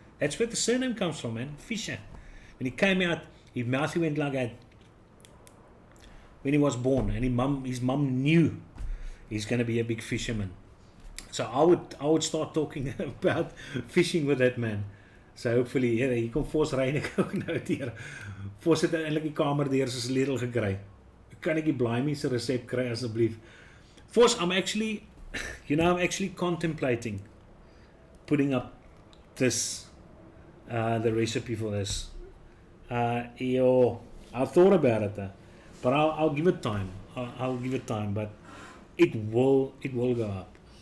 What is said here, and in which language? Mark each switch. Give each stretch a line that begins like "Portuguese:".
English: That's where the surname comes from, man. Fisher. When he came out, his mouth went like that when he was born, and his mum knew he's going to be a big fisherman. So I would start talking about fishing with that man. So hopefully,
Afrikaans: hier kom Vos Reinig ook nou deur. Vos het eintlik die kamer deur se sleutel gekry. Kan ek die Blimey se resep kry asseblief?
English: Vos, I'm actually contemplating putting up this the recipe for this. I thought about it, but I'll give it time. I'll give it time, but it will go up.